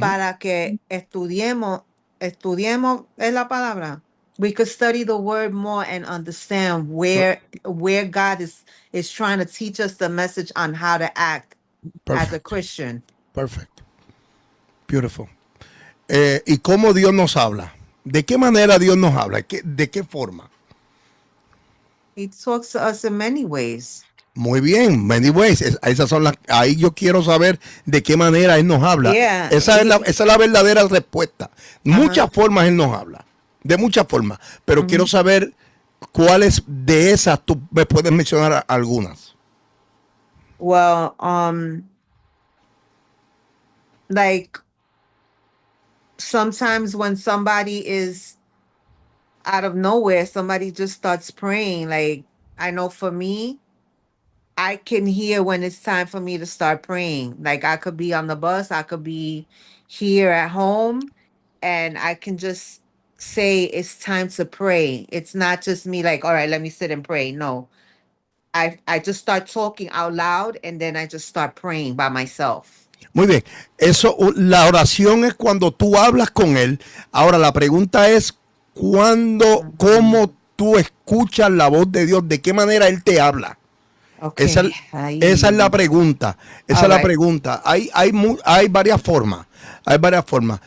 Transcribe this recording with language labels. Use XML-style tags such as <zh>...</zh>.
<es>para que estudiemos es la palabra.</es> <en>We could study the word more and understand where God is trying to teach us the message on how to act as a Perfect. Christian. Perfect. Beautiful.</en> <es>¿Y cómo Dios nos habla? ¿De qué manera Dios nos habla? ¿De qué forma?</es> <en>He talks to us in many ways.</en> <es>Muy bien,</es> <en>many ways.</en> <es>Esas son ahí yo quiero saber de qué manera Él nos habla.</es> <en>Yeah,</en> <es>Esa es la verdadera respuesta. Muchas</es> <en>uh-huh.</en> <es>formas Él nos habla, de muchas formas. Pero quiero saber cuáles de esas tú me puedes mencionar algunas.</es> <en>Well, like sometimes when somebody is out of nowhere, somebody just starts praying. Like, I know for me, I can hear when it's time for me to start praying. Like, I could be on the bus, I could be here at home, and I can just say it's time to pray. It's not just me like, all right, let me sit and pray. No. I just start talking out loud and then I just start praying by myself.</en> <es>Muy bien. Eso, la oración es cuando tú hablas con Él. Ahora la pregunta es cómo tú escuchas la voz de Dios, de qué manera Él te habla.</es> <en>Okay.</en> <es>Esa es la pregunta. Esa es la pregunta. Hay varias formas. Hay varias formas.</es>